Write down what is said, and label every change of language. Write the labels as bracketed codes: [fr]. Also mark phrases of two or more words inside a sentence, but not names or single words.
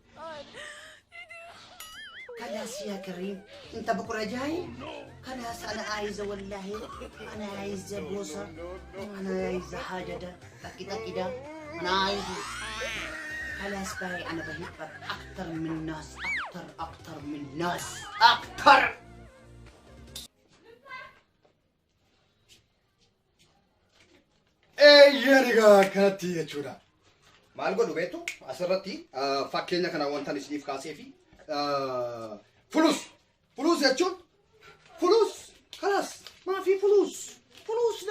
[ar] خلاص يا كريم أنت بكرة جاي خلاص أنا عايزة والله أنا عايزة بوسة أنا عايزة حاجة ده كده أنا عايزة خلاص باي أنا بحبك أكتر من ناس أكتر من ناس أكتر [om] Eeyyanigaa kanatti jechuudha. Maal godhu beektu asirratti fakkeenya kana wanta isiniif kaasee fi fulus jechuun fulus kalas maafi fulusdha.